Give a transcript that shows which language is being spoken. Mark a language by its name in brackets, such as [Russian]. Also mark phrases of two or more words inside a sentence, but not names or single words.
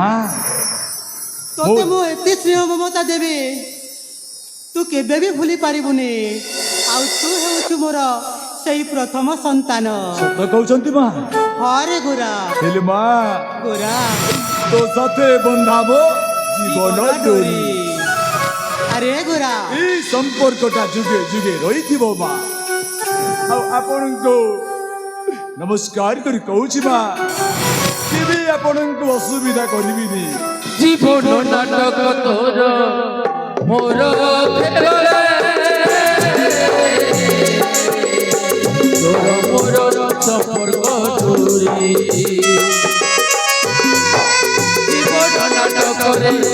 [Odia] ତତେ ମୁଁ ଏତେ ସ୍ନେହ ମମତା ଦେବି ତୁ କେବେ ବି ଭୁଲି ପାରିବୁନି। ଆଉ ତୁ ହେଉଛୁ ମୋର ସେଇ ପ୍ରଥମ ସନ୍ତାନ। ସତ କହୁଛନ୍ତି ମା? ହରେ ଗୋରା, ହେଲେ ମା, ଗୋରା ତୋ ସାଥେ ବନ୍ଧାବ ଜୀବନ ଡୋରି। ଆରେ ଗୋରା, ଏଇ ସମ୍ପର୍କଟା ଯୁଗେ ଯୁଗେ ରହିଥିବ ମା। ଆଉ ଆପଣଙ୍କୁ ନମସ୍କାର କରି କହୁଛି ମା, କେବେ ଆପଣଙ୍କୁ ଅସୁବିଧା କରିବିନି। ଜୀବନ ନାଟକ ତୋର ମୋର ଖେଳରେ, ତୋର ମୋର ସମ୍ପର୍କ ଡୋରି, ଜୀବନ ନାଟକ ରେ